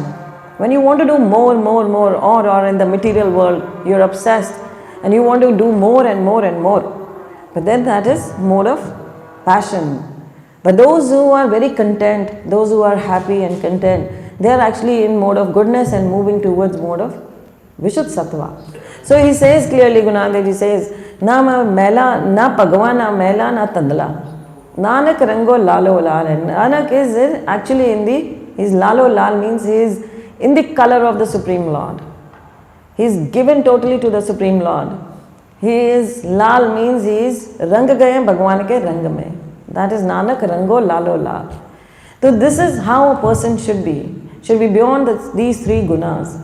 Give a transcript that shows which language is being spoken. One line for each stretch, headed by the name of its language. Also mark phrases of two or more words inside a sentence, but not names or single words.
English: When you want to do more, or in the material world, you're obsessed and you want to do more and more and more. But then that is mode of passion. But those who are very content, those who are happy and content, they are actually in mode of goodness and moving towards mode of Vishuddha Sattva. So he says clearly, Gunadev says,
Punjabi: ਨਾ ਮੈਲਾ, ਨਾ ਭਗਵਾ, ਨਾ ਮੈਲਾ, ਨਾ ਧੁੰਧਲਾ. ਨਾਨਕ ਰੰਗੋ ਲਾਲੋ ਲਾਲ.
English: And Nanak is actually in the, his
Punjabi: ਲਾਲੋ ਲਾਲ
English: means he is in the color of the Supreme Lord. He is given totally to the Supreme Lord. He is, lal means he is
Hindi: रंग गए भगवान के रंग में.
English: That is
Punjabi: ਨਾਨਕ ਰੰਗੋ ਲਾਲੋ ਲਾਲ.
English: So this is how a person should be beyond these three gunas.